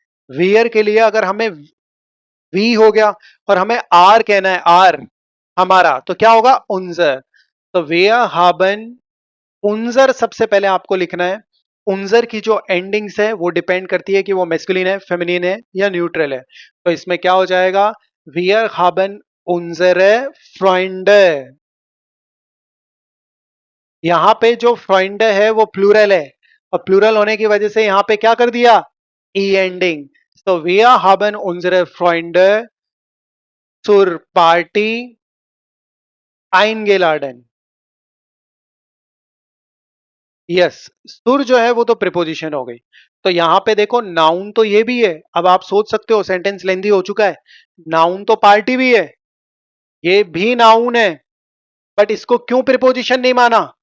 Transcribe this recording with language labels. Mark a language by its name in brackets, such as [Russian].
[Hindi] Wear के लिए अगर हमें वी हो गया और हमें आर कहना है, आर हमारा, तो क्या होगा? उन्जर। तो [German] वियर हाबन उन्जर [Hindi] सबसे पहले आपको लिखना है। उन्जर की जो एंडिंग्स है वो डिपेंड करती है कि वो मेस्कुलिन है, फेमिनिन है या न्यूट्रल है। तो इसमें क्या हो जाएगा? [German] वियर haben unsere Freunde। [Hindi] यहां पे जो फ्रेंड है वो प्लूरल है, और प्लूरल होने की वजह से यहां पे क्या कर दिया? ई एंडिंग। [German] तो wir haben unsere Freunde zur Party eingeladen। [Hindi] Yes, सुर जो है वो तो प्रिपोजिशन हो गई। तो यहां पे देखो नाउन तो ये भी है। अब आप सोच सकते हो सेंटेंस लेंदी हो चुका है, नाउन तो पार्टी भी है, ये भी नाउन है, बट इसको क्यों प्रिपोजिशन नहीं माना?